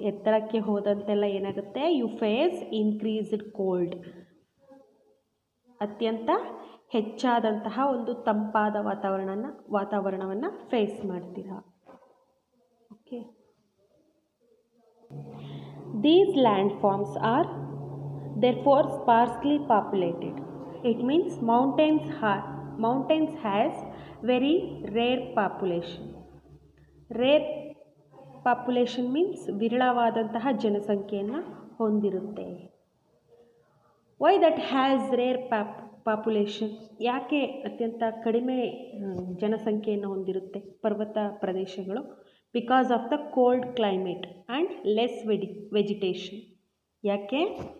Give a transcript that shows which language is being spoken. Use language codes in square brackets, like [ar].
[kn] ಎತ್ತರಕ್ಕೆ ಹೋದಂತೆಲ್ಲ ಏನಾಗುತ್ತೆ, [en] you face increased cold, [kn] ಅತ್ಯಂತ ಹೆಚ್ಚಾದಂತಹ ಒಂದು ತಂಪಾದ ವಾತಾವರಣವನ್ನು ಫೇಸ್ ಮಾಡ್ತೀರಾ. Okay. [en] These land forms are therefore sparsely populated. It means mountains has very rare population. Rare population means [kn] ವಿರಳವಾದಂತಹ ಜನಸಂಖ್ಯೆಯನ್ನು ಹೊಂದಿರುತ್ತೆ. [en] Why that has rare population? [kn] ಯಾಕೆ ಅತ್ಯಂತ ಕಡಿಮೆ ಜನಸಂಖ್ಯೆಯನ್ನು ಹೊಂದಿರುತ್ತೆ ಪರ್ವತ ಪ್ರದೇಶಗಳು? [en] Because of the cold climate and less vegetation. ಯಾಕೆ?